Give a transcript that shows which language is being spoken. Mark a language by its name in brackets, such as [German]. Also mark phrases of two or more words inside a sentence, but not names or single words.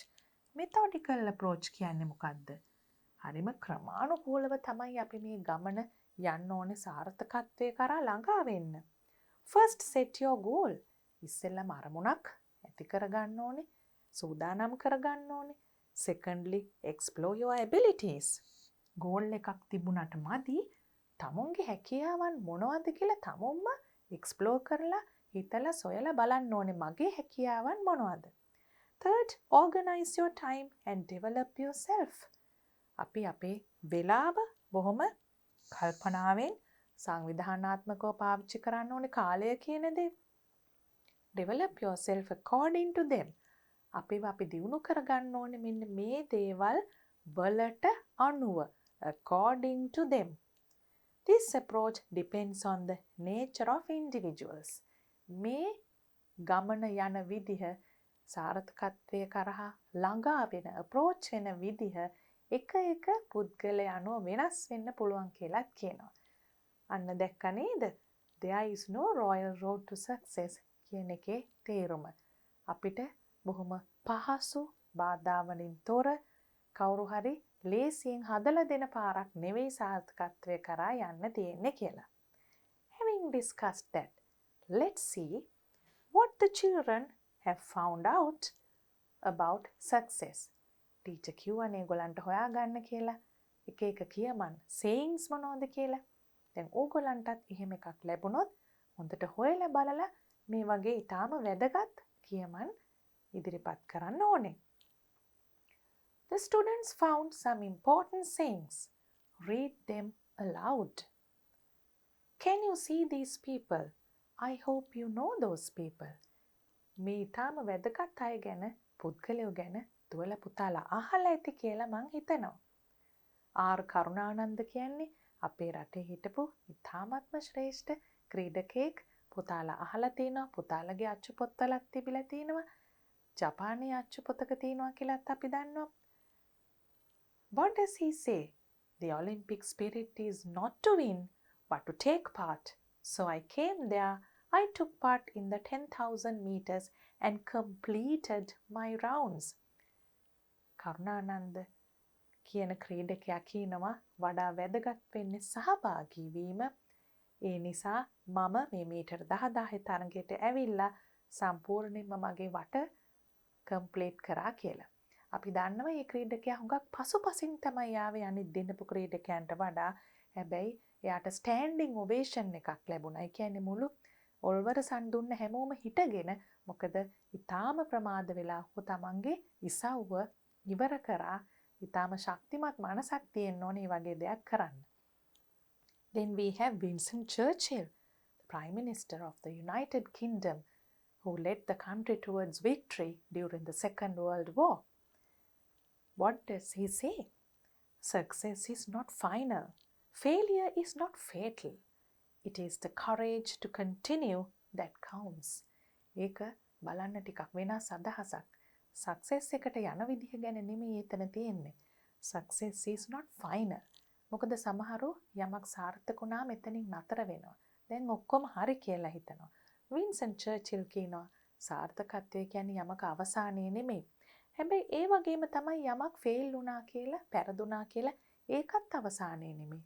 [English] Methodical approach [Sinhala] කියන්නේ මොකද්ද? හරිම ක්‍රමානුකූලව තමයි අපි මේ ගමන යන්න ඕනේ සාර්ථකත්වයේ කරා ළඟා වෙන්න. [English] First set your goal. [Sinhala] ඉස්සෙල්ලාම අරමුණක් ඇති කරගන්න ඕනේ, සූදානම් කරගන්න ඕනේ. [English] Secondly, explore your abilities. [Sinhala] goal එකක් තිබුණාට මදි. තමුන්ගේ හැකියාවන් මොනවද කියලා තමුන්ම explore කරලා හිතලා සොයලා බලන්න ඕනේ මගේ හැකියාවන් මොනවද. [English] Third, organize your time and develop yourself. [Sinhala] අපි අපේ වෙලාව බොහොම කල්පනාවෙන් සංවිධානාත්මකව පාවිච්චි කරන්න ඕනේ කාලය කියන දේ. [English] Develop yourself according to them. [Sinhala] අපි දියුණු කරගන්න ඕනේ මෙන්න මේ දේවල් වලට අනුව [English] according to them. This approach depends on the nature of individuals. [Sinhala] මේ ගමන යන විදිහ සාර්ථකත්වයේ කරහා ළඟා වෙන approach වෙන විදිහ එක පුද්ගලයා අනුව වෙනස් වෙන්න පුළුවන් කියලාත් කියනවා. අන්න දැක්ක නේද? [English] There is no royal road to success [Sinhala] කියන එකේ තේරුම. අපිට බොහොම පහසු බාධාවලින් තොර කවුරු හරි ලේසියෙන් හදලා දෙන පාරක් නෙවෙයි සාර්ථකත්වයේ කරා යන්න තියෙන්නේ කියලා. [English] Having discussed that, let's see what the children have found out about success. [Sinhala] Teacher කියවනේ ඒගොල්ලන්ට හොයාගන්න කියලා. එක කියමන් sayings මොනවද කියලා. දැන් ඕගොල්ලන්ටත් එහෙම එකක් ලැබුණොත් හොඳට හොයලා බලලා මේ වගේ ඊටාම වැදගත් කියමන් ඉදිරිපත් කරන්න ඕනේ. [English] The students found some important sayings. Read them aloud. Can you see these people? I hope you know those people. [Sinhala] මේ ඊටාම වැදගත් අය ගැන පුද්ගලයෝ ගැන දුවලා පුතාලා අහලා ඇති කියලා මං හිතනවා. ආර් කරුණානන්ද කියන්නේ අපේ රටේ හිටපු ඊටාමත්ම ශ්‍රේෂ්ඨ ක්‍රීඩකයෙක්. පුතාලා අහලා තිනවා, පුතාලගේ අච්චු පොත්වලත් තිබිලා තිනවා, ජපානයේ අච්චු පොතක තිනවා කියලාත් අපි දන්නවා. [English] What does he say? The Olympic spirit is not to win, but to take part. So I came there. I took part in the 10,000 meters and completed my rounds. [Sinhala] කරුණානන්ද කියන ක්‍රීඩකයා කියනවා වඩා වැදගත් වෙන්නේ සහභාගී වීම. ඒ නිසා මම මේ මීටර් 10,000 තරඟයට ඇවිල්ලා සම්පූර්ණයෙන්ම මගේ වට කම්ප්ලීට් කරා කියලා. අපි දන්නවා මේ ක්‍රීඩකයා හුඟක් පසුපසින් තමයි ආවේ අනිත් දිනපු ක්‍රීඩකයන්ට වඩා. හැබැයි එයාට [English] standing ovation [Sinhala] එකක් ලැබුණා. ඒ කියන්නේ මුළු ඔල්වරසන් දුන්න හැමෝම හිටගෙන මොකද ඊටාම ප්‍රමාද වෙලා තමන්ගේ ඉසව්ව ඉවර කරා. ඊටාම ශක්තිමත් මනසක් තියෙන්න ඕනේ මේ වගේ දෙයක් කරන්න. [English] Then we have Winston Churchill, the Prime Minister of the United Kingdom, who led the country towards victory during the Second World War. What does he say? Success is not final. Failure is not fatal. It is the courage to continue that counts. [Sinhala] ඒක බලන්න ටිකක් වෙනස් අදහසක්. සක්සස් එකට යන විදිහ ගැන නෙමෙයි එතන තියෙන්නේ. [English] Success is not final. [Sinhala] මොකද සමහරව යමක් සාර්ථක වුණාම එතනින් නතර වෙනවා. දැන් ඔක්කොම හරි කියලා හිතනවා. වින්සන් චර්චිල් කියනවා සාර්ථකත්වය කියන්නේ යමක අවසානය නෙමෙයි. හැබැයි ඒ වගේම තමයි යමක් ෆේල් වුණා කියලා, පෙරදුනා කියලා ඒකත් අවසානය නෙමෙයි.